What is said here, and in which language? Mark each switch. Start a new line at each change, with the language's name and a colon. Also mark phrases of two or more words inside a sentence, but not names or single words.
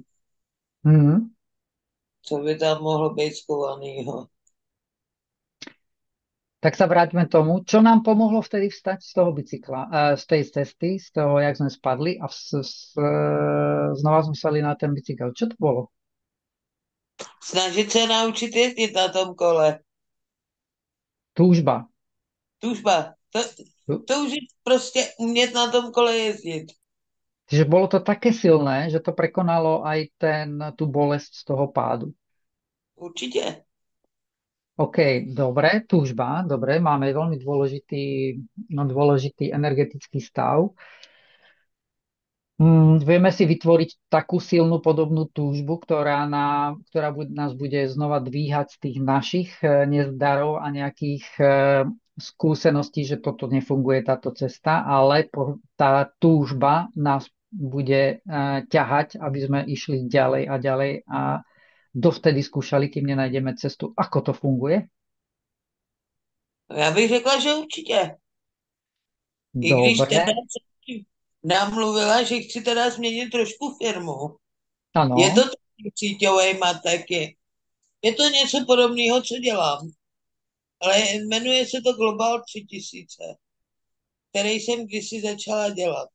Czech: Mhm. co by tam mohlo být schovanýho.
Slovak: Tak sa vráťme tomu, čo nám pomohlo vtedy vstať z toho bicykla, z tej cesty, z toho, jak sme spadli a znova sme sali na ten bicykel. Čo to bolo?
Czech: Snažit se naučit jezdit na tom kole.
Slovak: Túžba.
Czech: Tužba. To už je prostě umět na tom kole jezdit.
Slovak: Čiže bolo to také silné, že to prekonalo aj tú bolesť z toho pádu.
Czech: Určitě.
Slovak: OK, dobre, túžba, dobre, máme veľmi dôležitý, no, dôležitý energetický stav. Vieme si vytvoriť takú silnú podobnú túžbu, ktorá nás bude znova dvíhať z tých našich nezdarov a nejakých skúseností, že toto nefunguje, táto cesta, ale tá túžba nás bude ťahať, aby sme išli ďalej a ďalej a dovtedy skúšali, kým nenájdeme cestu, ako to funguje.
Czech: Já bych řekla, že určitě. I když teda
Slovak: Dobre,
Czech: jsem namluvila, že chci teda změnit trošku firmu. Je to
Slovak: áno,
Czech: taky síťový taky. Je to něco podobného, co dělám, ale jmenuje se to Global 3000, který jsem kdysi začala dělat.